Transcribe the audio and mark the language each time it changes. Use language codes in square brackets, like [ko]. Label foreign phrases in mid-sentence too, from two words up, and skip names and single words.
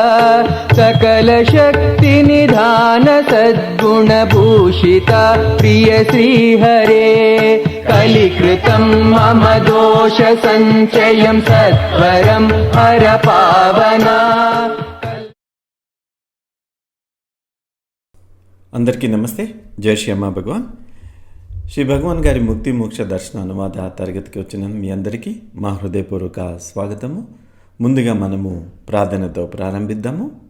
[sa] सकलशक्तिनिधान सद्गुणभूषिता प्रिय श्रीहरे कलिकृतं मम दोषसञ्चयं सत्वरं हरपावना। [te] అందరికీ నమస్తే. జై శ్రీ అమ్మా భగవాన్. శ్రీ భగవాన్ గారి ముక్తి మోక్ష దర్శన అనువాద తరగతికి వచ్చిన మీ అందరికీ మా హృదయపూర్వక స్వాగతము. ముందుగా మనము ప్రార్థనతో ప్రారంభిద్దాము.